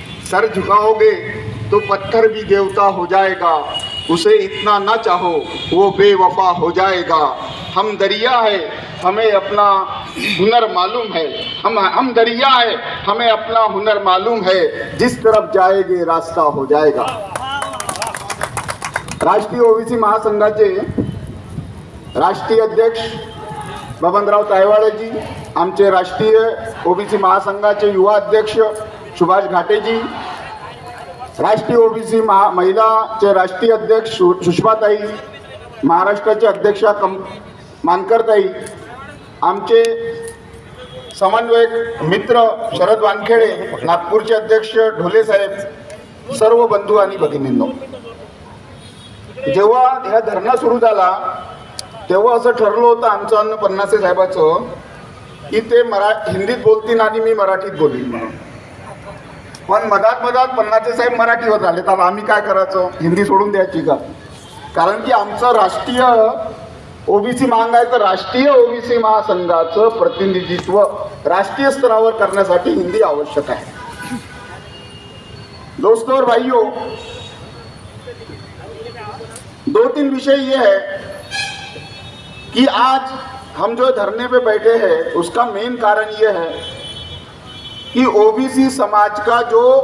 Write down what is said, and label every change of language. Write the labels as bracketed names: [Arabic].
[Hindi] Sir झुकाओगे तो पत्थर भी देवता हो जाएगा, उसे इतना ना चाहो वो बेवफा हो जाएगा। हम दरिया है हमें अपना हुनर मालूम है, हम दरिया है हमें अपना हुनर मालूम है, जिस तरफ जाएंगे रास्ता हो जाएगा। [Marathi] राष्ट्रीय ओबीसी महासंघाचे राष्ट्रीय अध्यक्ष बबनराव तायवाळे जी, आमचे राष्ट्रीय ओबीसी महासंघाचे युवा अध्यक्ष सुभाष घाटेजी, राष्ट्रीय ओबीसी महिलाचे राष्ट्रीय अध्यक्ष सुषमाताई, महाराष्ट्राचे अध्यक्षा मानकरताई, आमचे समन्वयक मित्र शरद वानखेडे, नागपूरचे अध्यक्ष ढोले साहेब, सर्व बंधू आणि भगिनींनो, जेव्हा ह्या धरणा सुरू झाला तेव्हा असं ठरलं होतं आमचं अन्न पन्नासे साहेबाचं की ते हिंदीत बोलतील आणि मी मराठीत बोलीन म्हणून. पण मधात पन्नासे साहेब मराठीवर आले तर आम्ही काय करायचं, हिंदी सोडून द्यायची का? कारण की आमचं राष्ट्रीय ओबीसी महासंघ आहे तर राष्ट्रीय ओबीसी महासंघाचं प्रतिनिधित्व राष्ट्रीय स्तरावर करण्यासाठी हिंदी आवश्यक आहे. [Hindi] दोस्तों और भाइयों, दो तीन विषय ये है कि आज हम जो धरने पे बैठे हैं उसका मेन कारण ये है कि ओबीसी समाज का जो